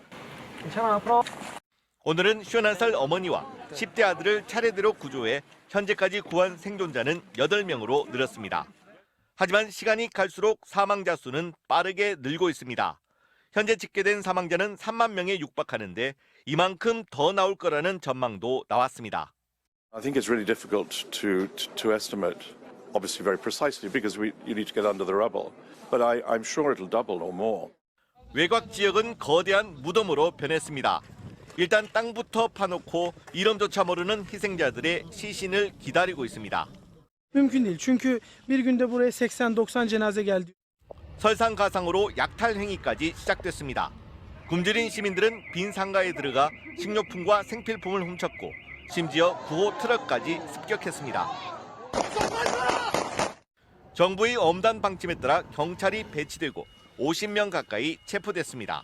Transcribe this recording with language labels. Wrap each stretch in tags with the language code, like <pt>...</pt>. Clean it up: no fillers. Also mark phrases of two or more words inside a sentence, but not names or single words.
<ko>오늘은 51살 어머니와 10대 아들을 차례대로 구조해 현재까지 구한 생존자는 8명으로 늘었습니다. 하지만 시간이 갈수록 사망자 수는 빠르게 늘고 있습니다. 현재 집계된 사망자는 3만 명에 육박하는데 이만큼 더 나올 거라는 전망도 나왔습니다.</ko> <en>I think it's really difficult to estimate, obviously very precisely, because you need to get under the rubble. But I'm sure it'll double or more.</en> <ko>외곽 지역은 거대한 무덤으로 변했습니다. 일단 땅부터 파놓고 이름조차 모르는 희생자들의 시신을 기다리고 있습니다.</ko> <tr>Mümkün değil. Çünkü bir günde buraya 80-90 cenaze geldi.</tr> <ko>설상가상으로 약탈 행위까지 시작됐습니다. 굶주린 시민들은 빈 상가에 들어가 식료품과 생필품을 훔쳤고 심지어 구호 트럭까지 습격했습니다. 정부의 엄단 방침에 따라 경찰이 배치되고 50명 가까이 체포됐습니다.</ko>